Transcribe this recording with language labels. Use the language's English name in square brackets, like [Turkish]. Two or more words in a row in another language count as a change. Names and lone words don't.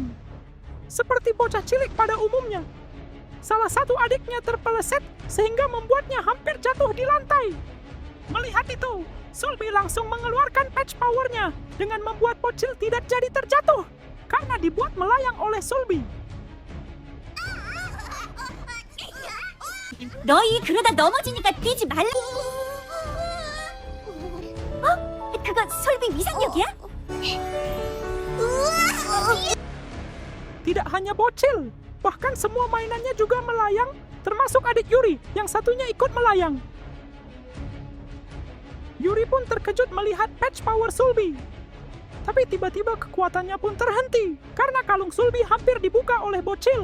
[Indonesian] Seperti bocah cilik pada umumnya. Salah satu adiknya terpeleset sehingga membuatnya hampir jatuh di lantai. Melihat itu, Sulbi langsung mengeluarkan [English] patch powernya [Indonesian] dengan membuat bocil tidak jadi terjatuh karena dibuat melayang oleh Sulbi. [Korean] 너희 그러다 넘어지니까 뛰지 말라. 그거 솔비 위상력이야? [Indonesian] Tidak hanya bocil, bahkan semua mainannya juga melayang, termasuk adik Yuri yang satunya ikut melayang. Yuri pun terkejut melihat [English] patch power [Indonesian] Sulbi. Tapi tiba-tiba kekuatannya pun terhenti karena kalung Sulbi hampir dibuka oleh bocil.